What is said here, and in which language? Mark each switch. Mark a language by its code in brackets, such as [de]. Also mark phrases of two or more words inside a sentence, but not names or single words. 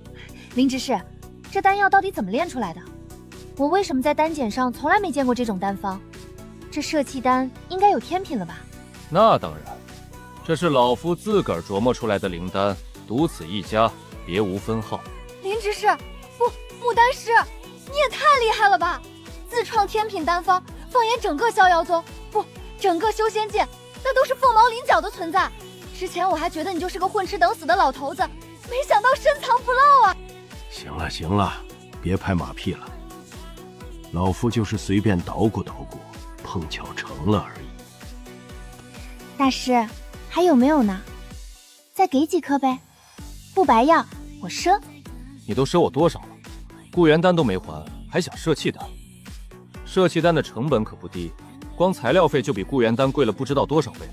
[zh] 林執事，這丹藥到底怎麼煉出來的？我為什麼在丹簡上從來沒見過這種丹方？這攝氣丹應該有天品了吧？那當然，這是老夫自個兒琢磨出來的靈丹，獨此一家，別無分號。林執事，不，木丹師，你也太厲害了吧！自創天品丹方，放眼整個逍遙宗，不，整個修仙界，那都是凤毛麟角的存在。之前我還覺得你就是個混吃等死的老頭子，沒想到深藏不露啊！行了行了，別拍馬屁了。老夫就是隨便搗鼓搗鼓，碰巧成了而已。大師，還有沒有呢？再給幾顆唄，不白要，我賒。你都賒我多少了？固元丹都沒還，還想攝氣丹？攝氣丹的成本可不低，光材料費就比固元丹貴了不知道多少倍。